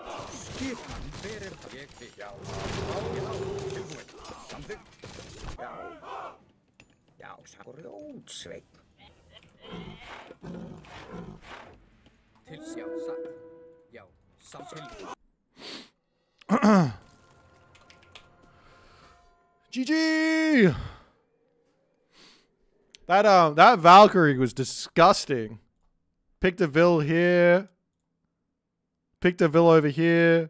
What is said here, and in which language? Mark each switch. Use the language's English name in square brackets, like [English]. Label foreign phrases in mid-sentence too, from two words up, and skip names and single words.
[Icelandic] Skipan. Hver er það? Ég vil. Já, já, tilbúinn. Samþykkt. Já. Já, sko rjótsveinn. Til já, satt. Já, tilbúið. GG! [English] That Valkyrie was disgusting. Picked a Vil here. Picked a Vil over here.